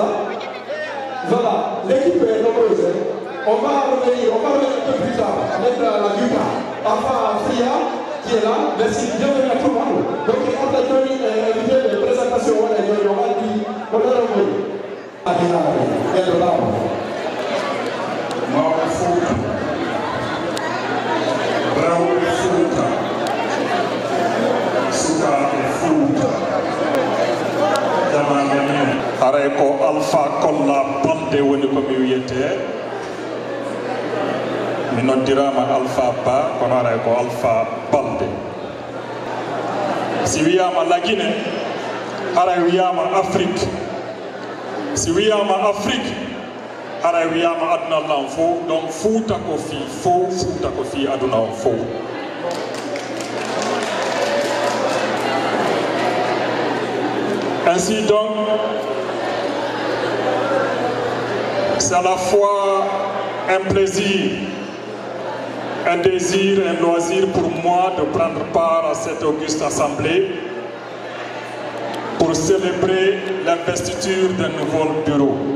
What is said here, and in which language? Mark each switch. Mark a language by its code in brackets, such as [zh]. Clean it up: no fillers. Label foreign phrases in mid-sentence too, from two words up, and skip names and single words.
[fr] Voilà, l'équipe est nombreuse. On va revenir un peu plus tard avec la Liga. Enfin, Fria qui est là, merci, bienvenue à tout le monde. Donc, on a donné invité de présentation, on a dit, on a revu. Elle est là. [ff] Aray ko Alpha Kolla Balde woni ko mi wiyete mi noddirama Alpha Ba kono aray ko Alpha Balde si wiyama Lagine aray wiyama Afrique si wiyama Afrique aray wiyama aduna lan fo donc Fouta ko fi fo Fouta ko fi aduna on fo. [fr] Ainsi donc, c'est à la fois un plaisir, un désir, un loisir pour moi de prendre part à cette auguste assemblée pour célébrer l'investiture d'un nouveau bureau.